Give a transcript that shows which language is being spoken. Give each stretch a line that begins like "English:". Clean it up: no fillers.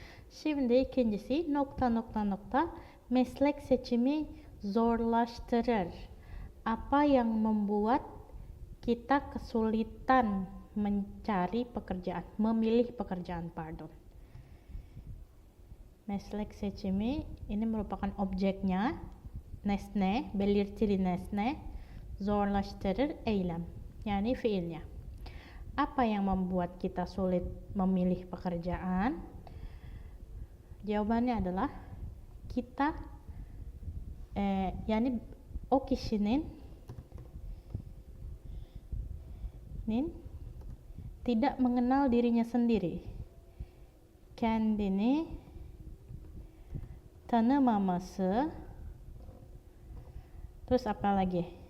Turkish: Şimdi ikincisi, ... meslek seçimi zorlaştırır.
Indonesian: Apa yang membuat kita kesulitan memilih pekerjaan.
Turkish: Meslek seçimi
Indonesian: ini merupakan objeknya,
Turkish: nesne, belirtili nesne, zorlaştırır eylem, yani fiilnya.
Indonesian: Apa yang membuat kita sulit memilih pekerjaan? Jawabannya adalah kita
Turkish: yani o kişinin
Indonesian: tidak mengenal dirinya sendiri,
Turkish: kendini tanımaması,
Indonesian: terus apa lagi,